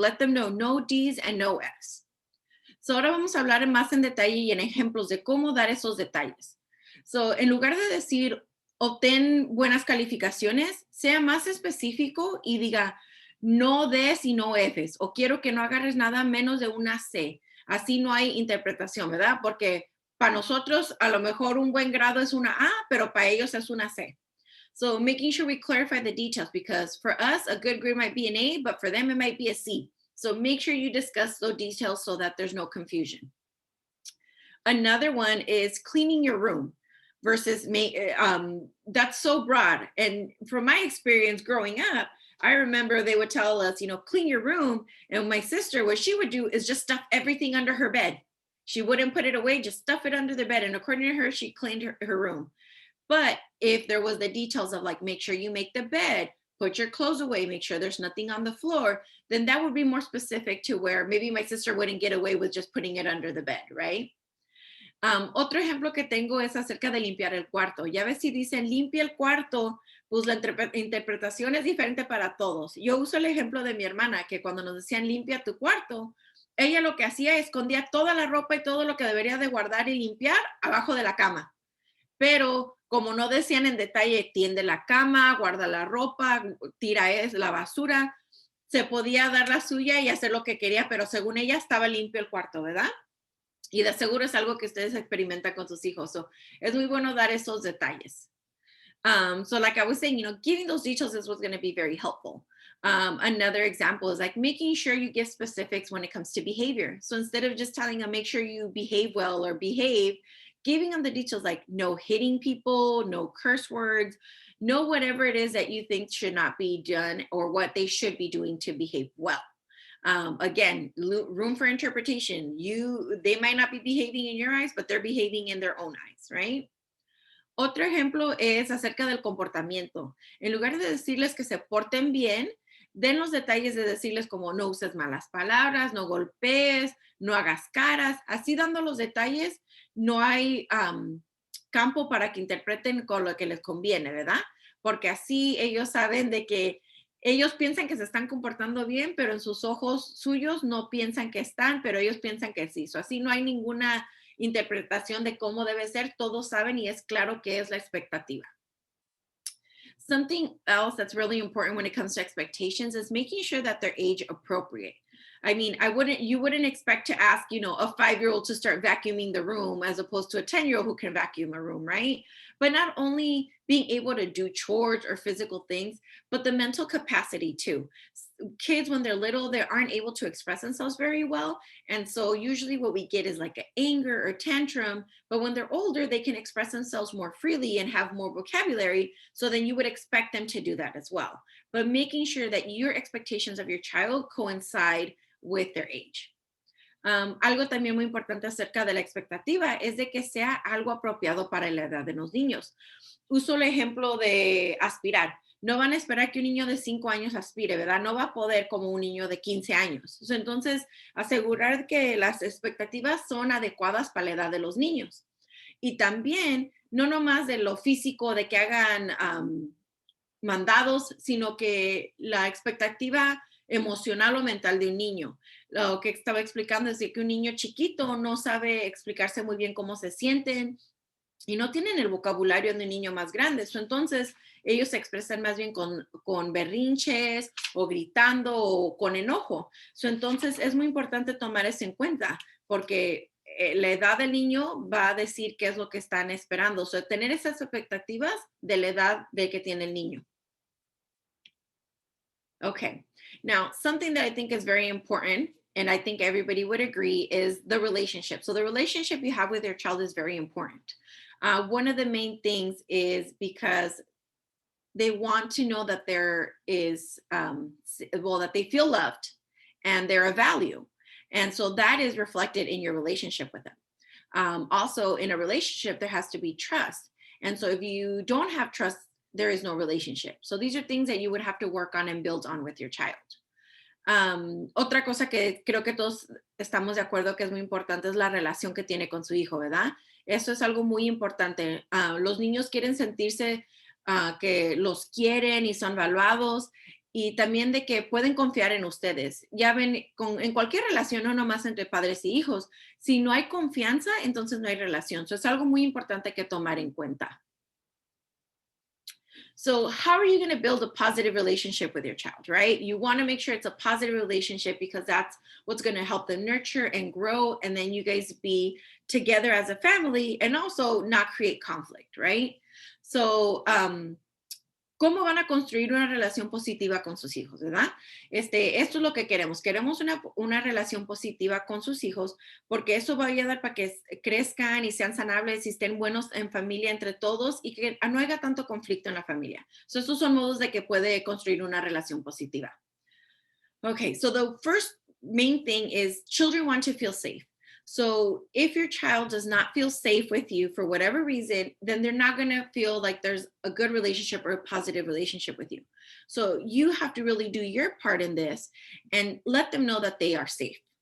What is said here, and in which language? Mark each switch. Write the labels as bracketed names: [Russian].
[English] Let them know no D's and no F's. [Spanish] So ahora vamos a hablar más en detalle y en ejemplos de cómo dar esos detalles. So en lugar de decir, obtén buenas calificaciones, sea más específico y diga, no D's y no F's, o quiero que no agarres nada menos de una C. Así no hay interpretación, ¿verdad? Porque para nosotros a lo mejor un buen grado es una A, pero para ellos es una C. [English] So making sure we clarify the details because for us, a good grade might be an A, but for them, it might be a C. So make sure you discuss those details so that there's no confusion. Another one is cleaning your room. versus that's so broad. And from my experience growing up, I remember they would tell us, clean your room. And my sister, what she would do is just stuff everything under her bed. She wouldn't put it away, just stuff it under the bed. And according to her, she cleaned her room. But if there was the details of like, make sure you make the bed, put your clothes away, make sure there's nothing on the floor, then that would be more specific to where maybe my sister wouldn't get away with just putting it under the bed, right? [Spanish] Otro ejemplo que tengo es acerca de limpiar el cuarto. Ya ves si dicen limpia el cuarto, pues la interpretación es diferente para todos. Yo uso el ejemplo de mi hermana, que cuando nos decían limpia tu cuarto, ella lo que hacía escondía toda la ropa y todo lo que debería de guardar y limpiar abajo de la cama. Pero como no decían en detalle, tiende la cama, guarda la ropa, tira la basura, se podía dar la suya y hacer lo que quería, pero según ella estaba limpio el cuarto, ¿verdad? Y de seguro es algo que ustedes experimentan con sus hijos. So, es muy bueno dar esos detalles. [English] So like I was saying, giving those details is what's going to be very helpful. Another example is like making sure you give specifics when it comes to behavior. So instead of just telling them, make sure you behave well or behave, giving them the details like no hitting people, no curse words, no whatever it is that you think should not be done or what they should be doing to behave well. Again, room for interpretation. They might not be behaving in your eyes, but they're behaving in their own eyes, right? [Spanish] Otro ejemplo es acerca del comportamiento. En lugar de decirles que se porten bien, den los detalles de decirles como no uses malas palabras, no golpees, no hagas caras. Así dando los detalles, no hay campo para que interpreten con lo que les conviene, ¿verdad? Porque así ellos saben de que ellos piensan que se están comportando bien, pero en sus ojos suyos no piensan que están, pero ellos piensan que sí. So, así no hay ninguna interpretación de cómo debe ser. Todos saben y es claro que es la expectativa. [English] Something else that's really important when it comes to expectations is making sure that they're age appropriate. I mean, you wouldn't expect to ask, a 5-year-old to start vacuuming the room as opposed to a 10-year-old who can vacuum a room, right? But not only being able to do chores or physical things, but the mental capacity too. Kids, when they're little, they aren't able to express themselves very well. And so usually what we get is like an anger or tantrum, but when they're older, they can express themselves more freely and have more vocabulary. So then you would expect them to do that as well. But making sure that your expectations of your child coincide with their age. [Spanish] Algo también muy importante acerca de la expectativa es de que sea algo apropiado para la edad de los niños. Uso el ejemplo de aspirar. No van a esperar que un niño de 5 años aspire, ¿verdad? No va a poder como un niño de 15 años. Entonces, asegurar que las expectativas son adecuadas para la edad de los niños. Y también, no nomás de lo físico, de que hagan mandados, sino que la expectativa emocional o mental de un niño. Lo que estaba explicando es de que un niño chiquito no sabe explicarse muy bien cómo se sienten y no tienen el vocabulario de un niño más grande. Entonces, ellos se expresan más bien con berrinches o gritando o con enojo. Entonces, es muy importante tomar eso en cuenta porque la edad del niño va a decir qué es lo que están esperando. Tener esas expectativas de la edad de que tiene el niño. [English] Okay, now something that I think is very important, and I think everybody would agree, is the relationship. So the relationship you have with your child is very important. One of the main things is because they want to know that there is, that they feel loved and they're a value. And so that is reflected in your relationship with them. Also, in a relationship, there has to be trust. And so if you don't have trust, there is no relationship. So these are things that you would have to work on and build on with your child. [Spanish] Otra cosa que creo que todos estamos de acuerdo que es muy importante es la relación que tiene con su hijo, ¿verdad? Eso es algo muy importante. Los niños quieren sentirse que los quieren y son valuados y también de que pueden confiar en ustedes. Ya ven, en cualquier relación, no nomás entre padres y hijos, si no hay confianza, entonces no hay relación. Es algo muy importante que tomar en cuenta. [English] So how are you going to build a positive relationship with your child, right? You want to make sure it's a positive relationship because that's what's going to help them nurture and grow. And then you guys be together as a family and also not create conflict, right? So [Spanish] ¿Cómo van a construir una relación positiva con sus hijos, verdad? Esto es lo que queremos. Queremos una relación positiva con sus hijos porque eso va a ayudar para que crezcan y sean sanables y estén buenos en familia entre todos y que no haya tanto conflicto en la familia. Estos son modos de que puede construir una relación positiva. [English] Okay, so the first main thing is children want to feel safe. So if your child does not feel safe with you for whatever reason, then they're not going to feel like there's a good relationship or a positive relationship with you. So you have to really do your part in this and let them know that they are safe.